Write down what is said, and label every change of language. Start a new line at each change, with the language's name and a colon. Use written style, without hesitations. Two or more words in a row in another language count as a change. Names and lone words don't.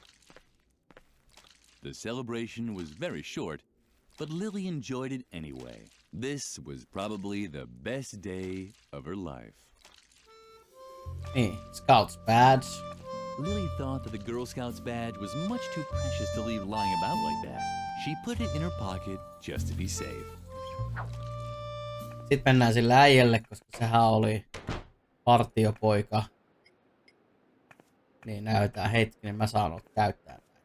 English: The celebration was very short, but Lily enjoyed it anyway. This was probably the best day of her life. Hey, Scouts badge. Lily thought that the Girl Scouts badge was much too precious to leave lying about like that. She put it in her pocket just to be safe.
Finnish: Sitten mennään sille äijälle, koska sehän oli partiopoika. Niin näytään hetkinen, mä saan käyttää.